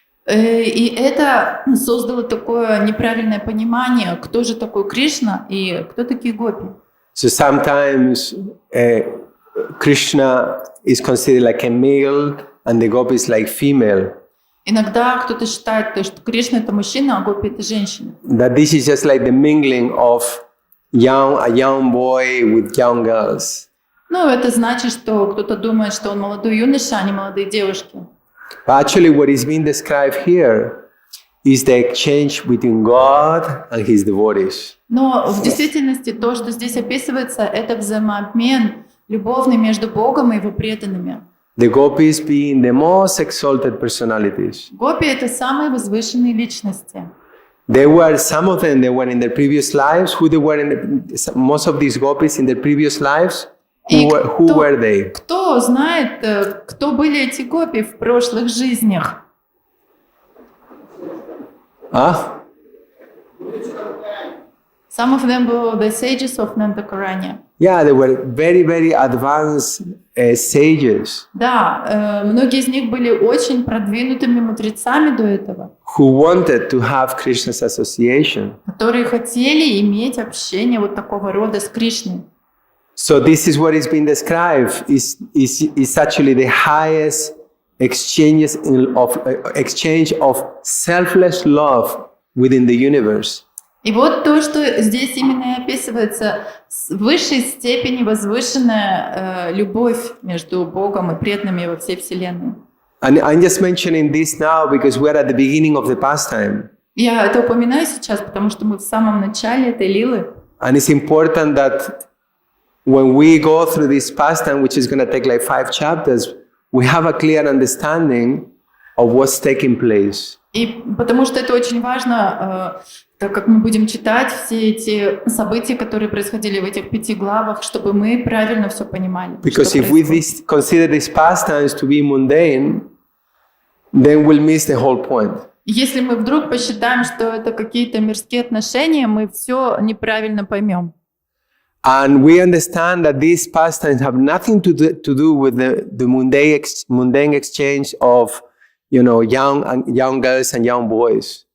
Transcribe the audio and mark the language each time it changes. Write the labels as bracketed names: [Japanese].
[Russian] И это создало такое неправильное понимание, кто же такой Кришна и кто такие гопи. [English] So sometimes Krishna is considered like a male and the gopis like female. [Russian] Иногда кто-то считает, что Кришна это мужчина, а гопи это женщина. [English] That this is just like the mingling of a young boy with young girls. [Russian] Ну, это значит, что кто-то думает, что он молодой юноша, а не молодые девушки. [English] But actually what is being described here is the exchange between God and his devotees. [Russian] Но в действительности то, что здесь описывается, это взаимообмен любовный между Богом и его преданными. [English] The gopis being the most exalted personalities. [Russian] Гопи — это самые возвышенные личности. [English] Some of them, they were in their previous lives. Most of these gopis in their previous lives, who were they? [Russian] Кто знает, кто были эти гопи в прошлых жизнях? [English] Some of them were the sages of Nandakaranya. Yeah, they were very, very advanced sages. [Russian] Да, многие из них были очень продвинутыми мудрецами до этого. [English] Who wanted to have Krishna's association. [Russian] Которые хотели иметь общение вот такого рода с Кришной. [English] So this is what is being described. Is actually the highest exchange of selfless love within the universe. [Russian] И вот то, что здесь именно и описывается, в высшей степени возвышенная любовь между Богом и преданными во всей Вселенной. [English] And I'm just mentioning this now because we're at the beginning of the pastime. [Russian] Я это упоминаю сейчас, потому что мы в самом начале этой лилы. [English] And it's important that when we go through this pastime, which is going to take like 5 chapters, we have a clear understanding of what's taking place. [Russian] И потому что это очень важно, так как мы будем читать все эти события, которые происходили в этих 5 главах, чтобы мы правильно все понимали. [English] Because if we consider these pastimes to be mundane, then we'll miss the whole point. [Russian] Если мы вдруг посчитаем, что это какие-то мирские отношения, мы все неправильно поймем. [English] And we understand that these pastimes have nothing to do with the mundane exchange of, young girls and young boys.